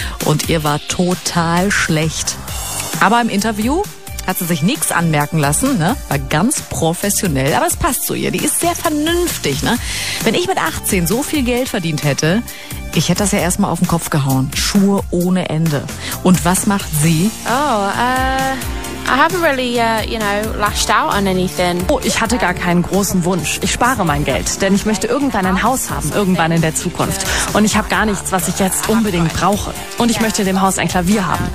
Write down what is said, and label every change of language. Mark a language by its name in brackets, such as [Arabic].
[German] Und ihr war total schlecht. Aber im Interview hat sie sich nichts anmerken lassen, ne? War ganz professionell, aber es passt zu ihr. Die ist sehr vernünftig, ne? Wenn ich mit 18 so viel Geld verdient hätte, ich hätte das ja erstmal auf den Kopf gehauen. Schuhe ohne Ende. Und was macht sie? [English] I haven't really, lashed out on anything. [German] Oh, ich hatte gar keinen großen Wunsch. Ich spare mein Geld, denn ich möchte irgendwann ein Haus haben, irgendwann in der Zukunft. Und ich habe gar nichts, was ich jetzt unbedingt brauche. Und ich möchte in dem Haus ein Klavier haben.